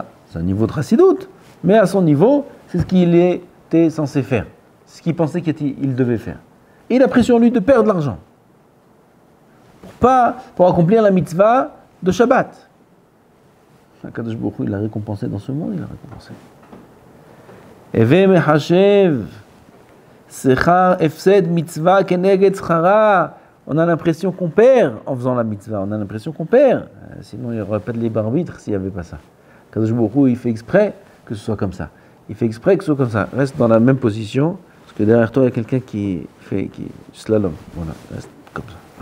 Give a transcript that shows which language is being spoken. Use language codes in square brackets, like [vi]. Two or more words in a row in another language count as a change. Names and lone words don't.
[fr] C'est un niveau de chassidoute, mais à son niveau, c'est ce qu'il était censé faire. C'est ce qu'il pensait qu'il devait faire. Et il a pris sur lui de perdre l'argent. Pour accomplir la mitzvah de Shabbat. [he] הקדוש ברוך הוא, [fr] il l'a récompensé dans ce monde, il l'a récompensé. [he] הוי מחשב שכר הפסד מצוה כנגד שכרה. [fr] On a l'impression qu'on perd en faisant la mitzvah, on a l'impression qu'on perd. Sinon, il n'y aurait pas de libre arbitre s'il n'y avait pas ça. [he] הקדוש ברוך הוא, [fr] il fait exprès que ce soit comme ça. Il fait exprès que ce soit comme ça. Reste dans la même position, parce que derrière toi, il y a quelqu'un qui fait slalom. Voilà, reste comme ça.